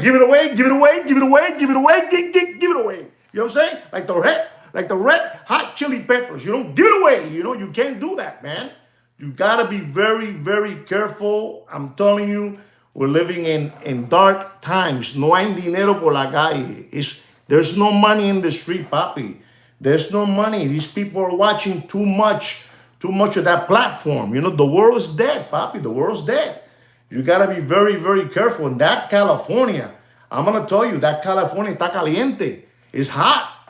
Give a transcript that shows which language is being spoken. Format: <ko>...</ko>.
<en>Give it away, give it away, give it away, give it away, give it away. You know what I'm saying? Like the red hot chili peppers, give it away. You can't do that, man. You got to be very, very careful. I'm telling you, we're living in dark times.</en> <es>No hay dinero por la calle.</es> <en>There's no money in the street, papi. There's no money. These people are watching too much of that platform. The world is dead, papi. The world's dead. You got to be very, very careful. In that California, I'm going to tell you, that California</en> <es>está caliente.</es> <en>It's hot.</en>